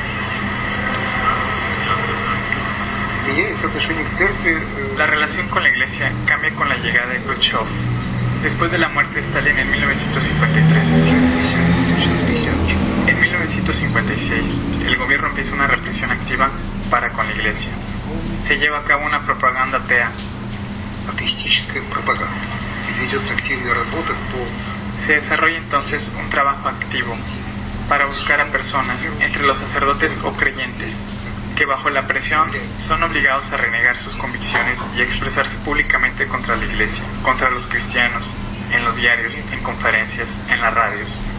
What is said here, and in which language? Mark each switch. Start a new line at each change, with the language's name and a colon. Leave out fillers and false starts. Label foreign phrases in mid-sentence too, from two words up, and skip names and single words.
Spanish: La relación con la Iglesia cambia con la llegada de Khrushchev, después de la muerte de Stalin en 1953. En 1956, el gobierno empieza una represión activa para con la Iglesia. Se lleva a cabo una propaganda atea
Russian: атеистическая пропаганда. И ведется активная работа по...
Spanish: Se desarrolla entonces un trabajo activo para buscar a personas entre los sacerdotes o creyentes que bajo la presión son obligados a renegar sus convicciones y a expresarse públicamente contra la Iglesia, contra los cristianos, en los diarios, en conferencias, en las radios.